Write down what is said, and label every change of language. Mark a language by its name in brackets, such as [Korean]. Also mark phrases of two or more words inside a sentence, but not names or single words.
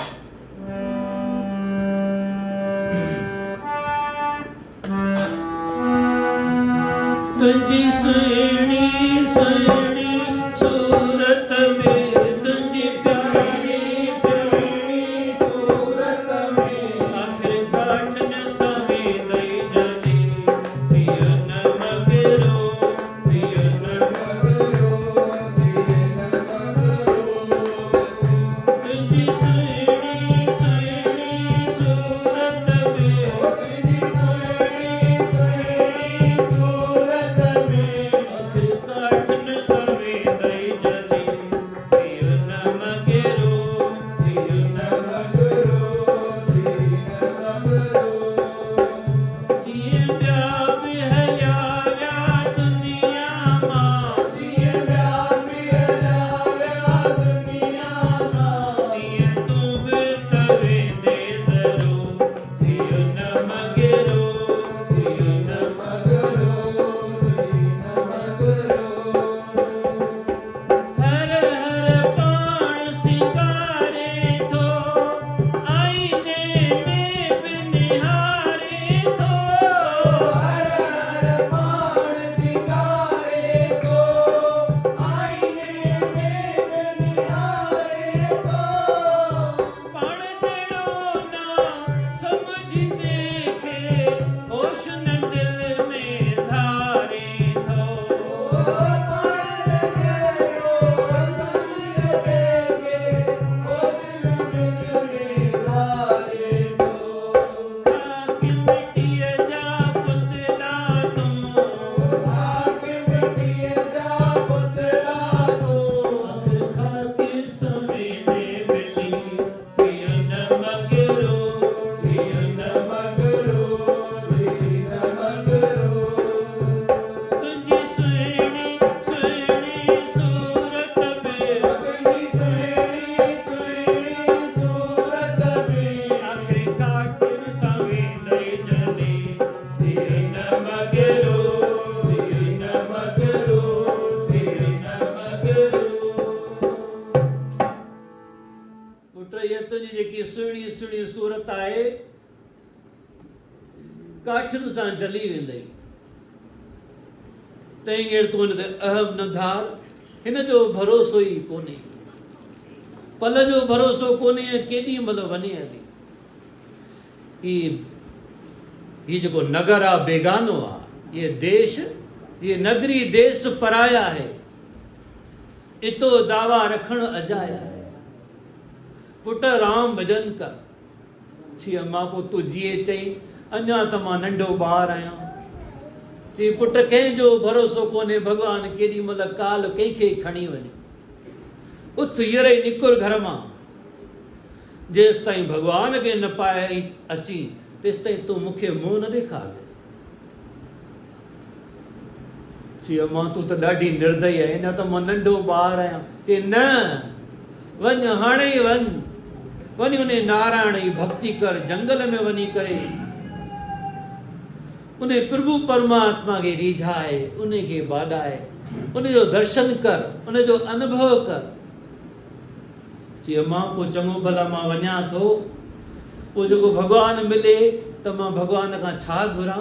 [Sindhi] तुंहिंजी सुहिणी सुहिणी सूरत में, तुंहिंजी प्यारी प्यारी सूरत में, आख़िर काठिन समें दई जली, पियन मगरो पियन मगरो पियन मगरो। तुंहिंजी सुहिणी सुहिणी सूरत में, तुंहिंजी सुहिणी सुहिणी सूरत में, आख़िर काठिन समें दई जली, पियन मगरो पियन मगरो पियन मगरो। जीअं ॿिया बि हलिया विया दुनिया मां, जीअं ॿिया बि हलिया विया दुनिया मां, तीअं तूं बि त वेंदे ज़रूर, पियन मगरो पियन मगरो पियन मगरो। हर हर पाण सिंगारे थो, आईने में बि निहारे थो। हर हर पाण सिंगारे थो, आईने में बि निहारे थो। पाण जहिड़ो ना समझी देखे, होश न दिल में धारे थो। पाण जहिड़ो समझ देखे, होश न दिल में धारे थो। खाक मिटीअ जा पुतला तूं, खाक मिटीअ जा पुतला तूं, आख़िर खाक समें दे मिली, पियन मगरो पियन मगरो पियन मगरो। तुंहिंजी सुहिणी सुहिणी सूरत में, तुंहिंजी सुहिणी सुहिणी सूरत में, आख़िर काठिन समें दई जली, पियन मगरो पियन मगरो पियन मगरो। पुट इहा तुंहिंजी जेकी सुहिणी सुहिणी सूरत आहे काठियुनि सां जली वेंदई। तंहिं केरु तूं हिन ते अहम न धार, हिन जो भरोसो ई कोन्हे, पल जो भरोसो कोन्हे, केॾी महिल वञे हली। ही जेको नगर आहे बेगानो आहे, [Hindi] ये देश ये नगरी देश पराया है, [Sindhi] इतो दावा रखण अजाया है। पुट राम भजन कर। छी अम्मा पोइ तूं जीअं चई, अञा त मां नंढो ॿारु आहियां। चई पुट कंहिंजो भरोसो कोन्हे, भॻवानु केॾी महिल काल कंहिंखे खणी वञे। उथ हींअर ई निकुर घर मां, जेसि ताईं भॻवान खे न पाए अची तेसि ताईं तूं मूंखे मुंहुं न ॾेखारजे। चई अम्मा तूं त ॾाढी निर्दयी आहे, अञा त मां नंढो ॿारु आहियां। चई न, वञ हाणे ई वञ, वञ उन नारायण जी भक्ति कर, जंगल में वञी करे उन प्रभु परमात्मा खे रिझाए, उन खे बाॾाए, उनजो दर्शन कर, उनजो अनुभव कर। चई मां पोइ चङो भला मां वञा थो, पोइ जेको भॻवानु मिले त मां भॻवान खां छा घुरां?